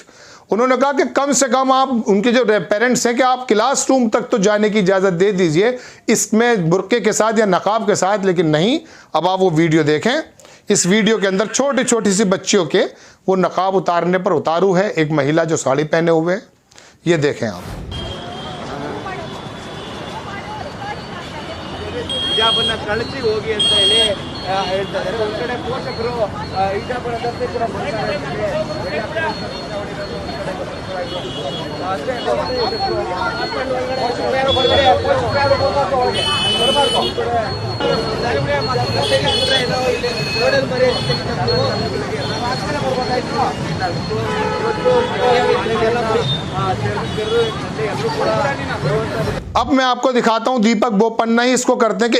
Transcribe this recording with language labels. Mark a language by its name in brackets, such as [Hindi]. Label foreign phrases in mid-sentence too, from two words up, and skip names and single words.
[Hindi] उन्होंने कहा कि कम से कम आप, उनके जो पेरेंट्स हैं, कि आप क्लासरूम तक तो जाने की इजाज़त दे दीजिए इसमें बुर्के के साथ या नकाब के साथ, लेकिन नहीं। अब आप वो वीडियो देखें। इस वीडियो के अंदर छोटी छोटी सी बच्चियों के वो नकाब उतारने पर उतारू है। एक महिला जो साड़ी पहने हुए है, ये देखें आप। [Kannada] ಹಿಜಾಬನ್ನ ಕಳಿಸಿ ಹೋಗಿ ಅಂತ ಹೇಳಿ ಹೇಳ್ತಾರೆ. ಒಂದು ಕಡೆ ಪೋಷಕರು ಹಿಜಾಬನ್ನ ಧರಿಸಿ ಕೂಡ [Hindi] अब मैं आपको दिखाता हूं, दीपक बोपन्ना ही इसको करते हैं